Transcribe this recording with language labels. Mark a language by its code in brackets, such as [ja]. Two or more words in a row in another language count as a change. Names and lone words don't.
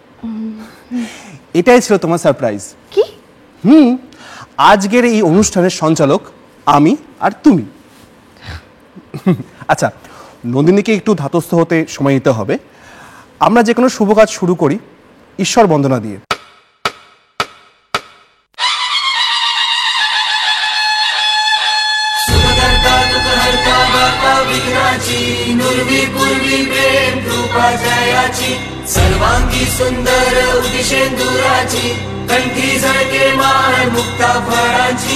[bn] এটাই ছিল তোমার সারপ্রাইজ। কি? আজকের এই অনুষ্ঠানের সঞ্চালক আমি আর তুমি। আচ্ছা, নন্দিনীকে একটু ধাতস্থ হতে সময় দিতে হবে। আমরা যে কোনো শুভ কাজ শুরু করি ঈশ্বর বন্দনা দিয়ে। [mr] सर्वांगी सुंदर उदिशेंदुराची कंठी झळके माळ मुक्ता फळाची